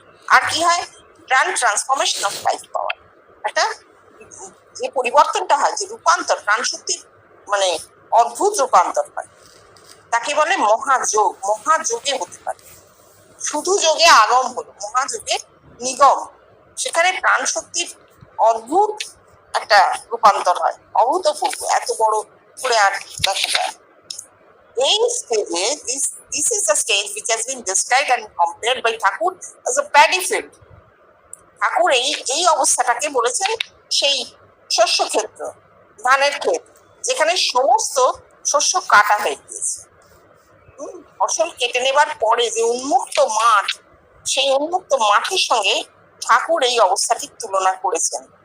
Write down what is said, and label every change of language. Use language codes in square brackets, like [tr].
[bn] আর কি হয়, [en] grand transformation of life power, [bn] একটা যে পরিবর্তনটা হয়, যে রূপান্তর, প্রাণ শক্তির মানে অদ্ভুত রূপান্তর হয়, তাকে বলে মহাযোগ। মহাযোগে হতে পারে। শুধু যোগে আগম হলো, মহাযোগে নিগম। সেখানে প্রাণ শক্তির অদ্ভুত একটা রূপান্তর হয়, অভূতপূর্ব, এত বড় করে আর দেখা যায়। এই স্টেজে [en] this is the stage which has been described and compared by Thakur as a paddy field. [bn] ঠাকুর এই অবস্থাটাকে বলেছেন সেই শস্য ক্ষেত্র, ধানের ক্ষেত, যেখানে সমস্ত শস্য কাটা হয়ে গিয়েছে। ফসল কেটে নেবার পরে যে উন্মুক্ত মাঠ, সেই উন্মুক্ত মাঠের সঙ্গে ঠাকুর এই অবস্থাটির তুলনা করেছেন।